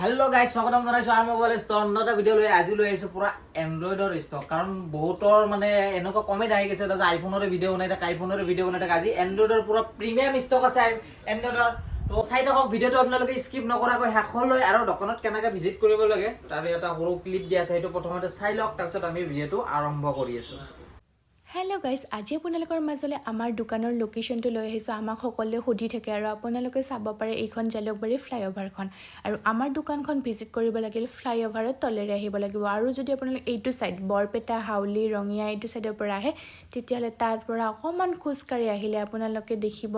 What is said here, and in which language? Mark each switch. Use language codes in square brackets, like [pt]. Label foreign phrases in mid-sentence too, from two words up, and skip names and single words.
[en] hello guys [as] স্বাগতম জনাইছো आर मोबाइल स्टोर নটা ভিডিও লৈ আজি লৈ আইছো পুরা এন্ড্রয়েডৰ ষ্টক কাৰণ বহুতৰ মানে এনেকুৱা কমেন্ট আহি গৈছে দাদা আইফোনৰ ভিডিও বনাই থাক আইফোনৰ ভিডিও বনাই থাক আজি এন্ড্রয়েডৰ পুরা [en] premium stock [as] আছে এন্ড্রয়েডৰ তো চাই থাকক ভিডিওটো আপোনালোকে স্কিপ নকৰাকৈ শেষলৈ আৰু দোকানত কেনেকৈ ভিজিট কৰিব লাগে তাৰ এটা সৰু ক্লিপ দিয়া আছে সেইটো প্ৰথমতে চাই লওক তাৰপিছত আমি ভিডিওটো আৰম্ভ কৰি আছো [en] hello guys [as] आज আপোনালোকৰ মাজলৈ আমাৰ দোকানৰ লোকেশনটো লৈ আহিছো আমাক সকলোৱে সুধি থাকে আৰু আপোনালোকে চাব পাৰে এইখন জালুকবাৰী ফ্লাইঅভাৰখন আৰু আমাৰ দোকানখন ভিজিট কৰিব লাগিল ফ্লাইঅভাৰৰ তলেৰে আহিব লাগিব আৰু যদি আপোনালোক এইটো সাইড বৰপেটা হাউলি ৰঙিয়া এইটো সাইডৰ পৰা আহে তেতিয়ালে তাৰ পৰা অকমান খুজকাৰি আহিলে আপোনালোকে দেখিব